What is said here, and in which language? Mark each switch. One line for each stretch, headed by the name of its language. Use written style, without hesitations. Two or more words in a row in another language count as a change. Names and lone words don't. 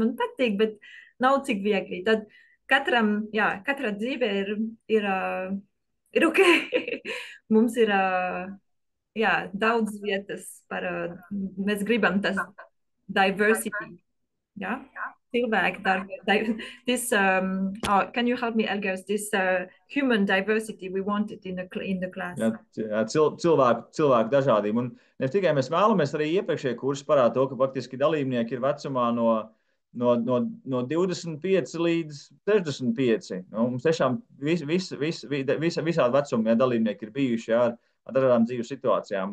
Latvian: Man patīk, bet nav cik viegli. Tad katra dzīve ir ok. Mums ir daudz vietas par, mēs gribam tas diversity. Jā?
English: This can you help me, Elgers? This human diversity we wanted in the class.
Latvian: Jā, cilvēku dažādību. Un ne tikai mēs vēlamies, arī iepriekšējie kursi parāda to, ka faktiski dalībnieki ir vecumā no 25 līdz 65. Mums tiešām visādi vecumi dalībnieki ir bijuši ar dažādām dzīves situācijām.